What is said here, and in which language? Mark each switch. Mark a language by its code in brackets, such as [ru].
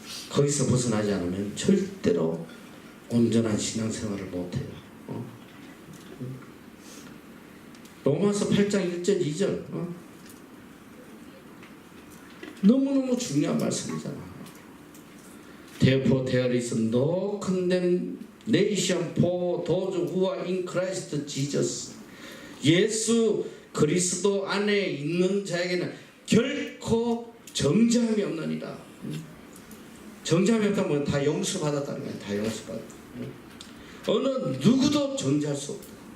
[ko] 거기서 벗어나지 않으면 절대로 온전한 신앙생활을 못해요. 로마서 8장 1절 2절 너무너무 중요한 말씀이잖아. [en] Therefore there is no condemnation for those who are in Christ Jesus. [ko] 예수 그리스도 안에 있는 자에게는 결코 정죄함이 없느니라. 정죄함이 없다면 다 용서받았다는 거야. 다 용서받았다. 어느 누구도 정죄할 수 없다.